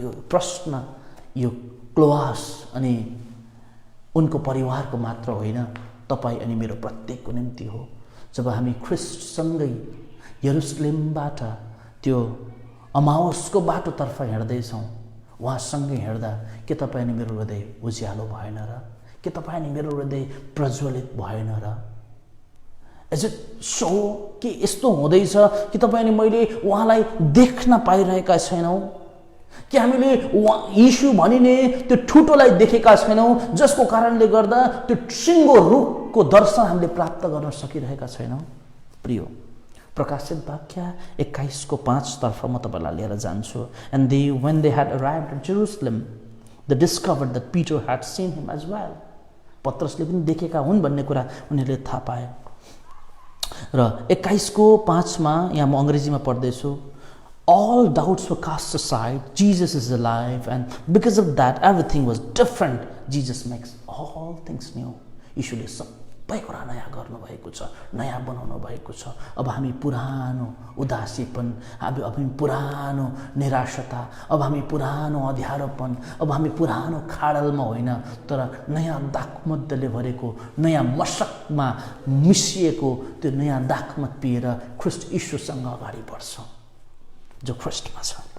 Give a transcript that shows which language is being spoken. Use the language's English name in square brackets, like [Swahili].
[Nepali] प्रश्न यो क्लोआस अनि उनको परिवारको मात्र होइन, तपाईँ अनि मेरो प्रत्येकको निम्ति हो। जब हामी ख्रिस्टसँगै यरुशलेमबाट त्यो अमाउसको बाटोतर्फ हिँड्दैछौँ, उहाँसँगै हिँड्दा के तपाईँ अनि मेरो हृदय उज्यालो भएन र? के तपाईँ अनि मेरो हृदय प्रज्वलित भएन र? [English] is it so [Nepali] कि यस्तो हुँदैछ कि तपाईँ अनि मैले उहाँलाई देख्न पाइरहेका छैनौँ? कि हामीले यीशु भनिने त्यो ठुटोलाई देखेका छैनौँ, जसको कारणले गर्दा त्यो सिङ्गो रुखको दर्शन हामीले प्राप्त गर्न सकिरहेका छैनौँ? प्रिय, प्रकाशित वाक्य 21:5 तर्फ म तपाईँलाई लिएर जान्छु। [English] And when they had arrived at Jerusalem, they discovered that Peter had seen him as well. [Nepali] पत्रसले पनि देखेका हुन् भन्ने कुरा उनीहरूले थाहा पाए। र 21:5 मा यहाँ म अङ्ग्रेजीमा पढ्दैछु। [English] All doubts were cast aside. Jesus is alive, and because of that, everything was different. Jesus makes all things new. [Nepali] यीशुले सबै कुरा नयाँ गर्नुभएको छ, नयाँ बनाउनु भएको छ। अब हामी पुरानो उदासीपन, अब हामी पुरानो निराशता, अब हामी पुरानो अँध्यारोपन, अब हामी पुरानो खाडलमा होइन, तर नयाँ दाखमध्यले भरेको, नयाँ मशकमा मिसिएको त्यो नयाँ दाखमत पिएर ख्रिस्ट यीशुसँग अगाडि बढ्छौँ जो ख्रिस्टमा छ।